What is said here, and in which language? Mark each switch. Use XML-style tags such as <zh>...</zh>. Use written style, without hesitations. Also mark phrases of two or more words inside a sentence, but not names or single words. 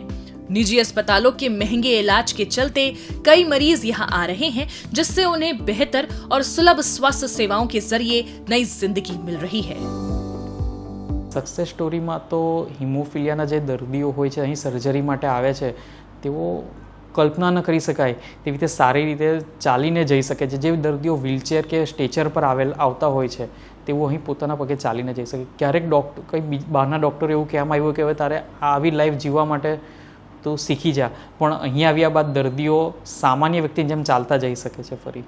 <hi>निजी अस्पतालों के महंगे इलाज के चलते कई मरीज यहाँ आ रहे हैं, जिससे उन्हें बेहतर और सुलभ स्वास्थ्य सेवाओं के जरिए नई जिंदगी मिल रही है।</hi> <en>success story</en> <gu>મેં તો હીમોફીલિયાના જે દર્દીઓ હોય છે, અહીં સર્જરી માટે આવે છે, તેઓ કલ્પના ન કરી શકાય તેવી રીતે સારી રીતે ચાલીને જઈ શકે છે। જે દર્દીઓ વ્હીલચેર કે સ્ટ્રેચર પર આવતા હોય છે તેઓ અહીં પોતાના પગે ચાલીને જઈ શકે। ક્યારેક કઈ બહારના ડૉક્ટર એવું કહેવામાં આવ્યું કે હવે તારે આવી લાઇફ જીવવા માટે તો શીખી જા, पण અહીં આવ્યા બાદ દર્દીઓ સામાન્ય વ્યક્તિની જેમ ચાલતા જઈ શકે છે ફરી।</gu>